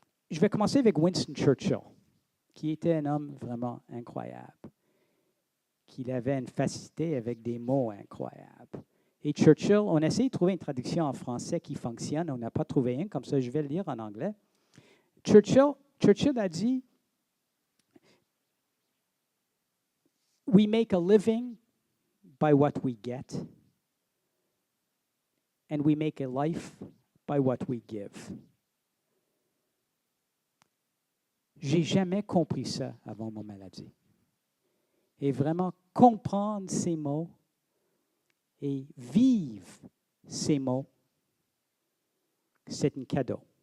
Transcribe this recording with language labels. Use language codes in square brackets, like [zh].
[fr] Je vais commencer avec Winston Churchill, qui était un homme vraiment incroyable, qui avait une facilité avec des mots incroyables. Et Churchill, on a essayé de trouver une traduction en français qui fonctionne, on n'a pas trouvé une, comme ça je vais le lire en anglais. Churchill a dit, [en] "We make a living by what we get, and we make a life by what we give. [fr] J'ai jamais compris ça avant ma maladie. Et vraiment comprendre ces mots et vivre ces mots, c'est un cadeau.